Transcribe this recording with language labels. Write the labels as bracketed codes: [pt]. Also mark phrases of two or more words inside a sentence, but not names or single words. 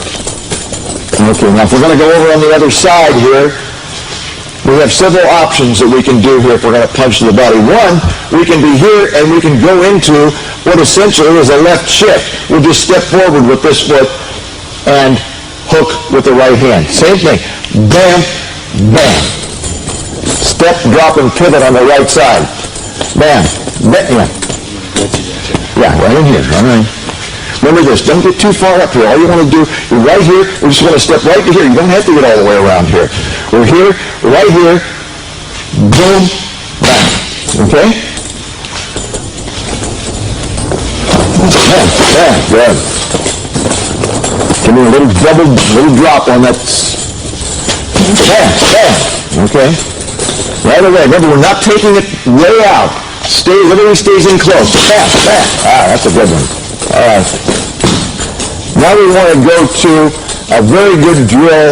[en] Okay, now if we're going to go over on the other side here, we have several options that we can do here if we're going to punch to the body. One, we can be here and we can go into what essentially is a left shift. We'll just step forward with this foot and hook with the right hand. Same thing. Bam, bam. Step, drop, and pivot on the right side. Bam, bam. Yeah, right in here. All right. Remember this, don't get too far up here. All you want to do, you're right here, we're just going to step right to here. You don't have to get all the way around here. We're here, right here, boom, bam. Okay? Bam, bam, good. Give me a little drop on that. Bam, bam. Okay? Right away. Remember, we're not taking it way out. Everything stays in close. Bam, bam. Ah, that's a good one. All right. Now we want to go to a very good drill.